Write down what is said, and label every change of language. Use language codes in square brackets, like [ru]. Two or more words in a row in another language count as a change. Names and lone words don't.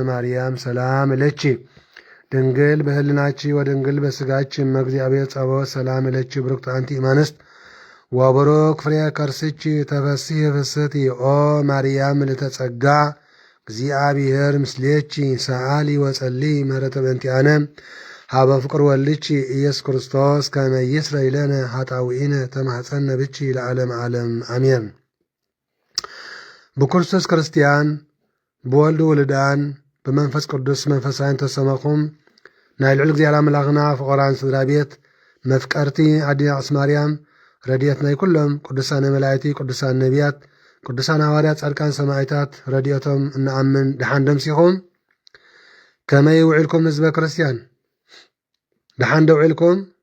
[gez] ማርያም ሰላም እለኪ ድንግል በህልናቺ ወድንግል በስጋቺ እመ እግዚአብሔር ጸባኦት ሰላም እለኪ ብሩክት አንቲ እምአንስት ወቡሩክ ፍሬ ከርስኪ ተፈሥሒ ፍስሕቲ ኦ ማርያም ምልዕተ ጸጋ እግዚአብሔር ምስሌኪ ሰአሊ ወጸልዪ ምህረተ በእንቲአነ ሀበ ፍቅር ወልድኪ ኢየሱስ ክርስቶስ ከመ ይስረይ ለነ ኃጣውኢነ ተማኅፀነ ብኪ ለዓለመ ዓለም አሜን። [ti] ብክርስቶስ ክርስቲያን ብወልድ ውሉዳን ብመንፈስ ቅዱስ መንፈሳውያን ተሰመኹም ናይ ልዑል እግዚአብሔር አምላኽና ፍቑራን ስድራ ቤት መፍቀርቲ አዲና ቅድስት ማርያም ረድኤት ናይ ኩሎም ቅዱሳን መላእክቲ ቅዱሳን ነቢያት ቅዱሳን ሐዋርያት ጻድቃን ሰማዕታት ረድኤቶም እንአምን ድሓን ደምሲኹም ከመይ ውዒልኩም ህዝበ ክርስቲያን ድሓን ደውዒልኩም